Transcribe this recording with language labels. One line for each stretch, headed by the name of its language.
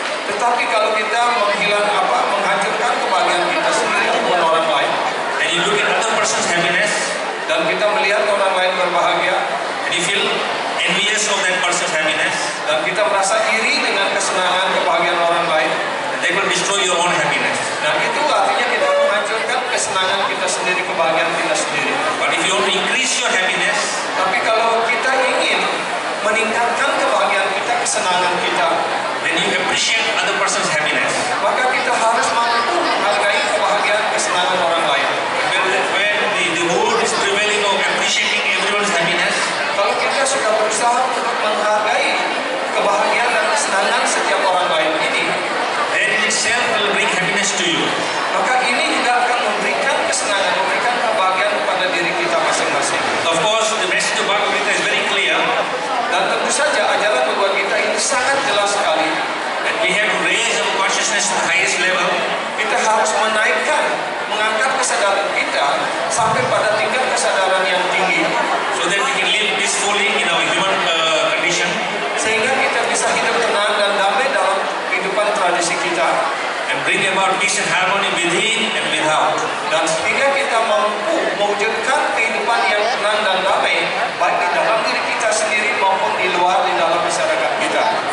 Indonesian: Tetapi kalau kita menghancurkan kebahagiaan kita sendiri maupun orang lain,
English: and you look at other person's happiness,
Indonesian: dan kita melihat orang lain berbahagia,
English: and you feel envious of that person's happiness,
Indonesian: dan kita merasa iri dengan kesenangan kebahagiaan orang lain,
English: that will destroy your own happiness.
Indonesian: nah itu artinya kita menghancurkan kesenangan kita sendiri, kebahagiaan kita sendiri.
English: But if you want to increase your happiness,
Indonesian: Tapi kalau kita ingin meningkatkan kebahagiaan kita, kesenangan kita,
English: then you appreciate other person's happiness.
Indonesian: maka kita harus mampu menghargai kebahagiaan, kesenangan orang lain.
English: When the mood is prevailing of appreciating everyone's happiness,
Indonesian: Kalau kita sudah berusaha untuk menghargai kebahagiaan dan kesenangan setiap orang lain ini,
English: then in itself will bring happiness to you.
Indonesian: maka ini juga akan memberikan kesenangan, memberikan kebahagiaan kepada diri kita masing-masing.
English: Of course, the message of Bhagavad Gita is very clear,
Indonesian: Dan tentu saja ajaran Bhagavad Gita ini sangat jelas sekali.
English: that we have to raise our consciousness to the highest level,
Indonesian: Kita harus menaikkan, mengangkat kesadaran kita sampai pada tingkat kesadaran yang tinggi,
English: so that we can live peacefully in our human condition,
Indonesian: sehingga kita bisa hidup tenang dan damai dalam kehidupan tradisi kita,
English: and bring about peace and harmony within and without.
Indonesian: dan sehingga kita mampu mewujudkan kehidupan yang tenang dan damai baik di dalam diri kita sendiri maupun di luar, di dalam masyarakat kita.